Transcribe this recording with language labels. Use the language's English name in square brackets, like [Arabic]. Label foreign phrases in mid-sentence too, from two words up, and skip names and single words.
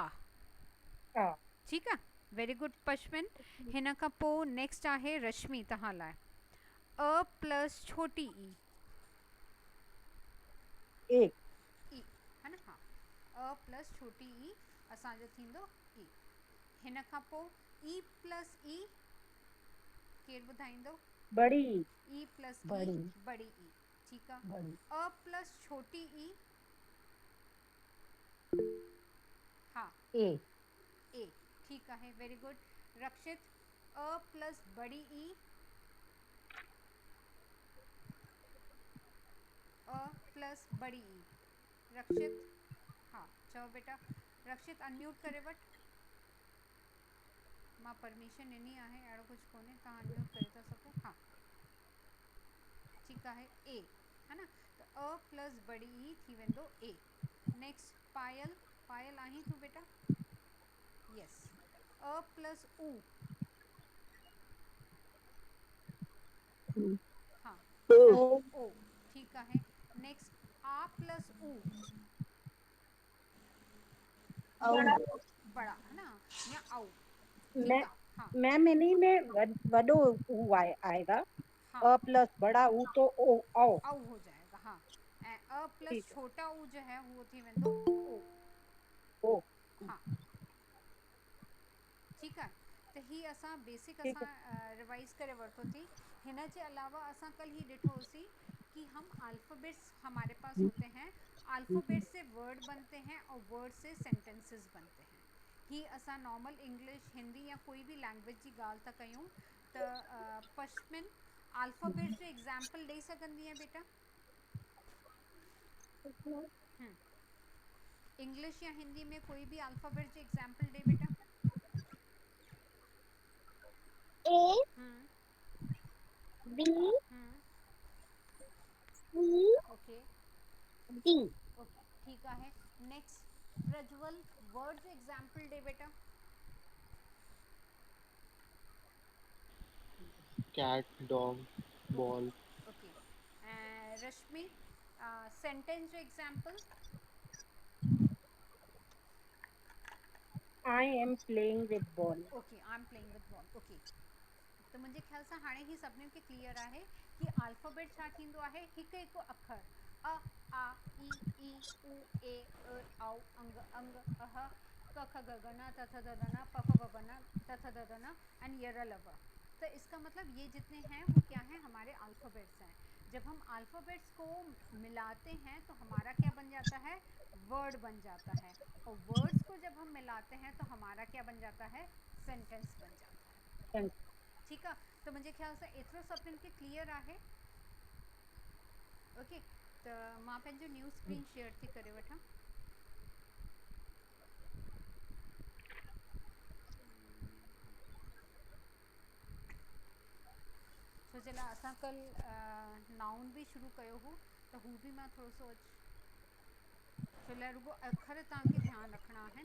[Sindhi] हाँ ठीकु आहे, [English] very good [Sindhi] पश्मिन। हिन खां पोइ नेक्स्ट आहे रश्मि तव्हां लाइ, अ प्लस छोटी ई, एक ई [Hindi] है न, [Sindhi] हाँ अ प्लस छोटी ई असांजो थींदो ई। हिन खां पोइ ई प्लस ई, केरु ॿुधाईंदो? बड़ी ई प्लस ई बड़ी बड़ी ई, ठीकु आहे। बड़ी अ प्लस छोटी ई, हाँ ए ए, ठीकु आहे, [English] very good. [Sindhi] रक्षित, अ प्लस बड़ी ई, अ प्लस बड़ी ई, रक्षित, हाँ चओ बेटा। रक्षित अनम्यूट करे वठ, मां परमिशन ॾिनी आहे, अहिड़ो कुझु कोन्हे, तव्हां अनम्यूट करे था सघो। हाँ ठीकु आहे, ए है न, त अ प्लस बड़ी ई थी वेंदो ए। नेक्स्ट पायल, पायल आहीं तूं बेटा? यस, अ प्लस ऊ, हाँ ओ ओ, ठीकु आहे। नेक्स्ट आ प्लस ऊ, औ [Hindi] बड़ा है ना, या औ। मैं ठीक है, हाँ मैम इन्हीं में वडो ऊ आएगा। हाँ, अ प्लस बड़ा ऊ तो ओ औ। औ हो जाएगा, हाँ। अ प्लस ठीक है। छोटा ऊ जो है वो [Sindhi] थी वेंदो [Hindi] ओ। ओ हाँ, ठीक है। [Sindhi] तो ही असां बेसिक ठीक असां है। रिवाइज करे वरितो थी। हिन जे अलावा असां कल ही ॾिठोसीं [Hindi] कि हम अल्फ़ाबेट्स हमारे पास होते हैं, अल्फ़ाबेट से वर्ड बनते हैं और वर्ड से सेंटेंसेस बनते हैं। [Sindhi] ही असां नॉर्मल इंग्लिश, [Hindi] हिंदी या कोई भी [Sindhi] लैंग्वेज जी ॻाल्हि था कयूं त पश्मिन अल्फ़ाबेट्स जो एग्जाम्पल ॾेई सघंदी आहे बेटा? [Hindi] इंग्लिश या हिंदी में कोई भी अल्फ़ाबेट जो एग्जाम्पल ॾे बेटा। ए हम्म बी हम्म सी ओके डी। ओके, ठीक है। [Sindhi] नेक्स्ट प्रज्वल, वर्ड जो एग्जाम्पल दे बेटा। [English] cat, dog, ball. [Sindhi] ओके, रश्मि, सेंटेंस जो एग्जाम्पल। [English] I am playing with ball. okay, I am playing with ball. [Sindhi] ओके, तो मुंहिंजे ख्याल सां हाणे ही सभिनीनि खे क्लियर आहे कि अल्फ़ाबेट छा थींदो आहे, हिकु हिकु अखर। [Hindi] अ आ ई उ ए औ अंग अंग अह क ख ग घ न थ थ द ध न प फ ब भ न त थ द ध न एंड य र ल व। तो इसका मतलब ये जितने हैं वो क्या हैं, हमारे अल्फ़ाबेट्स हैं। जब हम अल्फ़ाबेट्स को मिलाते हैं तो हमारा क्या बन जाता है, वर्ड बन जाता है। और वर्ड्स को जब हम मिलाते हैं तो हमारा क्या बन जाता है, सेंटेंस बन जाता है। ठीक है, तो मुझे ख्याल से [Sindhi] एतिरो सभिनीनि खे क्लियर आहे। ओके, तो मां पंहिंजो [English] new screen share [Sindhi] थी करे वठां। छो जे लाइ असां कल नाउन भी शुरू कयो हो, त हू भी मां थोरो सो छो लाइ रुगो अखर तव्हांखे ध्यानु रखणा आहिनि।